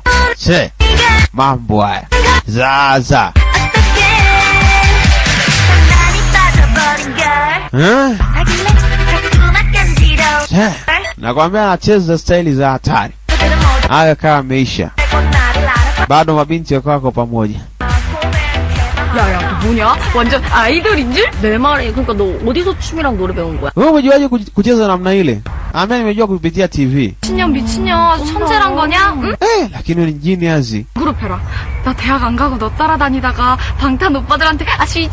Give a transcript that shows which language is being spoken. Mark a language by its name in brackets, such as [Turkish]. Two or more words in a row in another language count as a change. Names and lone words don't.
[Swahili] Mambo haya. Zaza. Nakwambia anacheza staili za hatari. Haya kama ameisha. Bado mabinti wako pamoja. [Korean] 야야, 너 뭐냐? 완전 아이돌인 줄? 내 말이 그러니까 너 어디서 춤이랑 노래 배운 거야? [Swahili] Wewe umejuaje kucheza namna ile? Nimejua kupitia TV. [Korean] 미친년 천재란 거냐? 응? [Swahili] lakini ni genius. [Korean] 그룹 해라. 나 대학 안 가고 너 따라다니다가 방탄 오빠들한테 아시지